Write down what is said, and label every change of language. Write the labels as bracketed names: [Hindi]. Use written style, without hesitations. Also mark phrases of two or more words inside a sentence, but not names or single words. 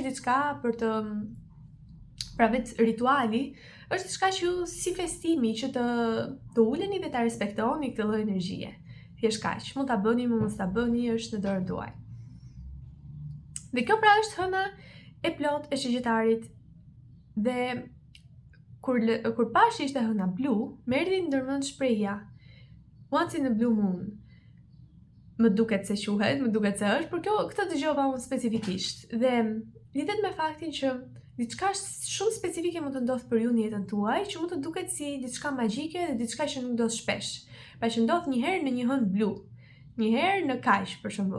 [Albanian] Është thjesht diçka për të pra vetë rituali është diçka që ju si festimi që të uleni dhe ta respektoni këtë lloj energjie. Thjesht kaq, mund ta bëni, mund ta bëni, është në dorën tuaj. Dhe kjo pra është hëna e plot e shigjetarit dhe kur pash ishte hëna blu, më erdhi ndërmend shprehja [English] once in a blue moon. [Albanian] Më duket se quhet, më duket se është, por këtë dëgjova unë specifikisht. Dhe lidhet me faktin që diçka shumë specifike mund të ndodh për ju në jetën tuaj, që mund të duket si diçka magjike dhe diçka që nuk ndodh shpesh. Pra që ndodh një herë në një hënë blu, një herë në kaq për shembull.